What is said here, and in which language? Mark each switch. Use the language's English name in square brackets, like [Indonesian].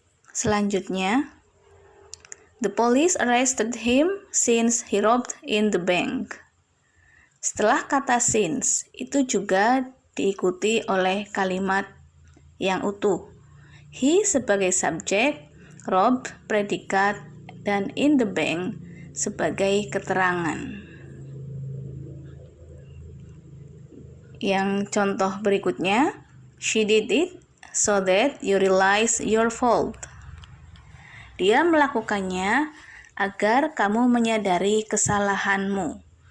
[English] Selanjutnya, the police arrested him since he robbed in the bank. [Indonesian] Setelah kata since, itu juga diikuti oleh kalimat yang utuh. He sebagai subjek, robbed predikat, dan [English] in the bank [Indonesian] sebagai keterangan. Yang contoh berikutnya, [English] she did it so that you realize your fault. [Indonesian] Dia melakukannya agar kamu menyadari kesalahanmu.